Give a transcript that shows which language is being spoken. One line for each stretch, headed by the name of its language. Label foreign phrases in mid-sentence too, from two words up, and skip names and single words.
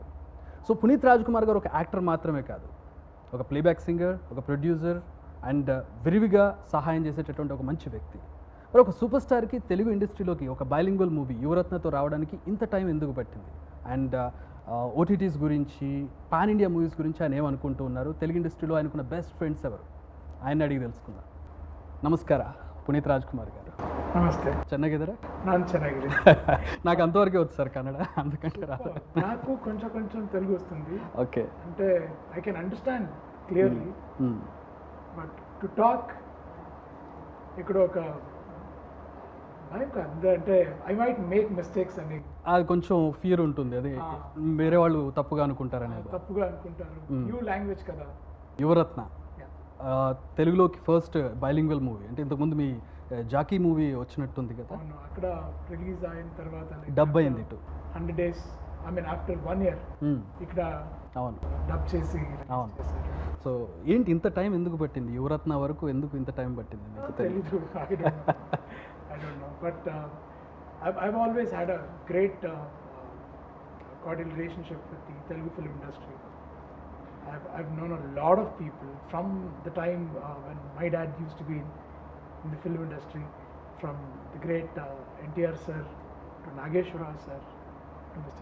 Telugu: సో పునీత్ రాజ్ కుమార్ గారు ఒక యాక్టర్ మాత్రమే కాదు, ఒక
English: playback singer,
Telugu: ఒక ప్రొడ్యూసర్ అండ్ విరివిగా సహాయం చేసేటటువంటి ఒక మంచి వ్యక్తి. మరి ఒక సూపర్ స్టార్కి తెలుగు ఇండస్ట్రీలోకి ఒక
English: bilingual movie
Telugu: యువరత్నతో రావడానికి ఇంత టైం ఎందుకు పట్టింది?
English: and OTTs
Telugu: గురించి,
English: pan India movies
Telugu: గురించి ఆయన ఏమనుకుంటూ ఉన్నారు, తెలుగు ఇండస్ట్రీలో ఆయనకున్న
English: best friends
Telugu: ఎవరు, ఆయన అడిగి తెలుసుకుందాం.
Kannada: ನಮಸ್ಕಾರ ಪುನೀತ್ ರಾಜ್ ಕುಮಾರ್ గారు. ನಮಸ್ತೆ. ಚೆನ್ನಾಗಿದ್ದೀರಾ? ನಾನು ಚೆನ್ನಾಗಿದ್ದೀನಿ.
Telugu: నాకు అంతవరకే వచ్చు సార్ కన్నడ, అందుకంటే రాదు. నాకు కొంచెం తెలుగు వస్తుంది. ఓకే. అంటే
English: I can understand clearly, but to talk
Telugu: ఇక్కడ ఒక భయం కాదు, అంటే
English: I might make mistakes
Telugu: అని అది కొంచెం ఫియర్ ఉంటుంది, అది వేరే వాళ్ళు తప్పుగా అనుకుంటారనేది. తప్పుగా అనుకుంటారు.
English: new language
Telugu: కదా యువరత్న. తెలుగులోకి
English: first bilingual movie,
Telugu: అంటే ఇంతకుముందు మీ జాకీ మూవీ వచ్చినట్టుంది కదా. అవును, అక్కడ రిలీజ్ అయిన తర్వాత డబ్ అయింది ఇటు
English: 100 days, I mean after 1 year ఇక్కడ
Telugu: అవును డబ్ చేసి. అవును. సో ఏంటి ఇంత టైం ఎందుకు పట్టింది? యువరత్న వరకు ఎందుకు ఇంత టైం పట్టింది మీకు? తెలీదు,
English: I don't know, but I've always had a great cordial relationship with the Telugu film industry. I've known a lot of people from the time when my dad used to be in the film industry, from the great NTR sir to Nageshwara sir to Mr.